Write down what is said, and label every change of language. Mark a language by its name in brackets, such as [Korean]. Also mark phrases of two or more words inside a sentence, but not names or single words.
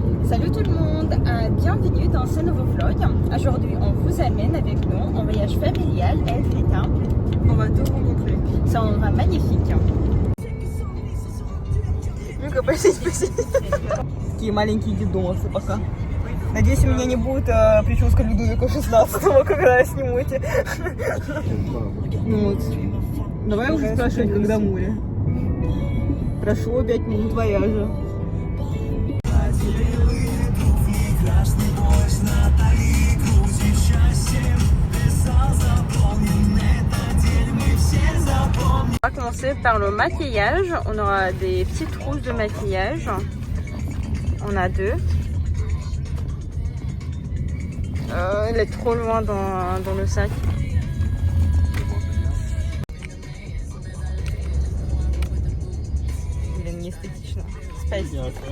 [French] Salut tout le monde, bienvenue dans ce nouveau vlog. Aujourd'hui on vous amène avec nous en voyage familial à Elfrida. On va tout vous montrer. C'est un endroit magnifique. [Russian] Такие маленькие дедомцы пока. Надеюсь, у меня не будет прическа Людовика 16, когда снимете. Ну вот. Давай уже спрашивать, когда море. Прошло 5 минут вояжа. [French] On va commencer par le maquillage. On aura des petites trousses de maquillage. On a 2. Elle est trop loin dans le sac. Il est [Russian] не эстетично. Спасибо.